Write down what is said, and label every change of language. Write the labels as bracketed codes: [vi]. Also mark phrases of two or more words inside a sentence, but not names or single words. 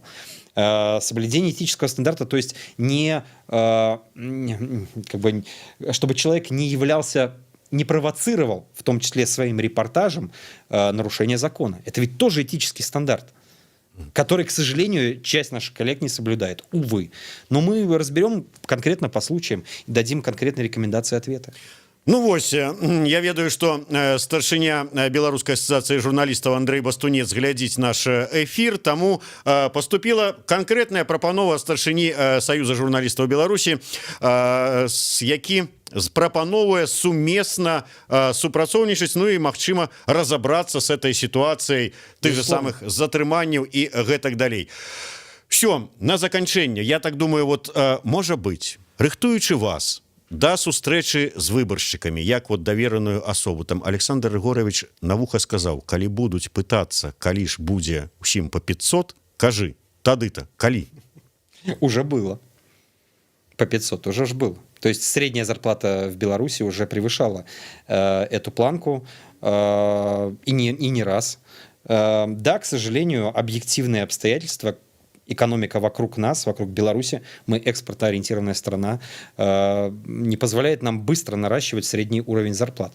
[ru] Соблюдение этического стандарта, то есть чтобы человек не провоцировал, в том числе своим репортажем, нарушение закона. Это ведь тоже этический стандарт, который, к сожалению, часть наших коллег не соблюдает. Увы. Но мы разберем конкретно по случаям и дадим конкретные рекомендации и ответы. [be] Ну вось, я ведаю, што старшыня Беларускай асацыяцыі журналістаў Андрэй Бастунец глядзіць наш эфір, таму паступіла канкрэтная прапанова старшыні Саюза журналістаў Беларусі, які прапановвае сумесна супрацоўнічаць, ну і магчыма разабрацца [ru] с этой [be] сітуацыяй [ru] тых же самых [be] затрыманняў і гэтак далей. Все, на заканчэнне, я так думаю, вот можа быць, рыхтуючы вас да сустрэчы з выбаршчыкамі, як вот давераную асобу, там Александр Григорович на вуха сказаў, калі будуць пытацца, калі ж будзе ўсім по 500, кажы, тады-то, калі? [ru] Уже было. По 500 уже ж было. То есть средняя зарплата в Беларуси уже превышала эту планку и не раз. Да, к сожалению, объективные обстоятельства, экономика вокруг нас, вокруг Беларуси, мы экспортоориентированная страна, не позволяет нам быстро наращивать средний уровень зарплат.